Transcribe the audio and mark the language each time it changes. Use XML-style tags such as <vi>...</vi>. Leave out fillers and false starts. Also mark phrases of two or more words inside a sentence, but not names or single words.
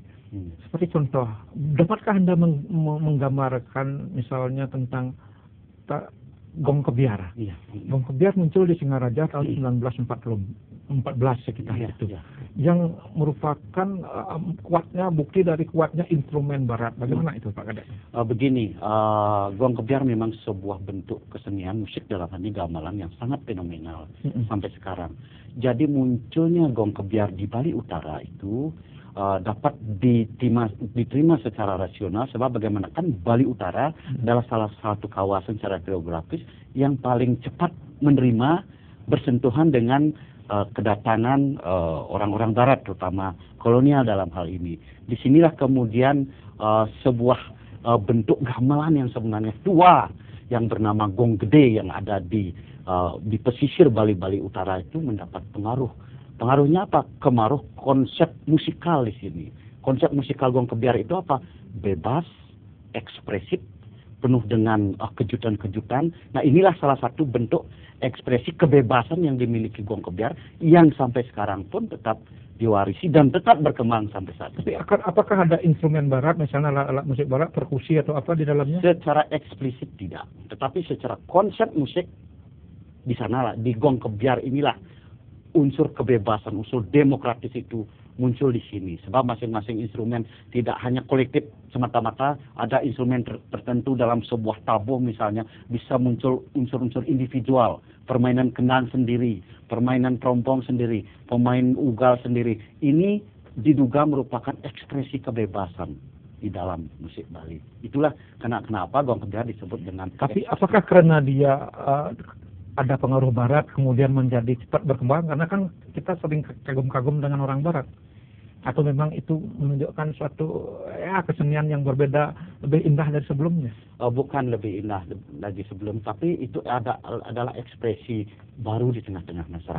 <id>Seperti contoh, dapatkah Anda menggambarkan misalnya tentang Gong Kebiar? Gong Kebiar muncul di Singaraja tahun 1940. 14 sekitar Iya, itu. iya. Yang merupakan bukti dari kuatnya instrumen barat. Bagaimana itu Pak Kadek? Begini, gong kebiar memang sebuah bentuk kesenian musik dalam hal ini gamelan yang sangat fenomenal sampai sekarang. Jadi munculnya gong kebiar di Bali Utara itu dapat diterima secara rasional, sebab bagaimanapun Bali Utara adalah salah satu kawasan secara geografis yang paling cepat menerima bersentuhan dengan kedatangan orang-orang Barat, terutama kolonial dalam hal ini. Disinilah kemudian sebuah bentuk gamelan yang sebenarnya tua yang bernama gong gede yang ada di pesisir Bali Utara itu mendapat pengaruh. Pengaruhnya apa? Pengaruh konsep musikal di sini. Konsep musikal gong kebiar itu apa? Bebas, ekspresif, penuh dengan kejutan-kejutan. Nah, inilah salah satu bentuk ekspresi kebebasan yang dimiliki gong kebiar yang sampai sekarang pun tetap diwarisi dan tetap berkembang sampai saat ini. Tapi apakah ada instrumen barat, misalnya alat musik barat, perkusi atau apa di dalamnya? Secara eksplisit tidak, tetapi secara konsep musik di sana, di gong kebiar inilah unsur kebebasan, unsur demokratis itu muncul di sini. Sebab masing-masing instrumen tidak hanya kolektif semata-mata, ada instrumen tertentu dalam sebuah tabuh misalnya, bisa muncul unsur-unsur individual, permainan kendang sendiri, permainan trompong sendiri, pemain ugal sendiri. Ini diduga merupakan ekspresi kebebasan di dalam musik Bali. Itulah kenapa gong kebiar disebut dengan... Tapi apakah karena dia ada pengaruh barat kemudian menjadi cepat berkembang, karena kan kita sering kagum-kagum dengan orang barat, atau memang itu menunjukkan suatu kesenian yang berbeda, lebih indah dari sebelumnya? Bukan lebih indah lagi sebelum, tapi itu adalah ekspresi baru di tengah-tengah masyarakat.</id>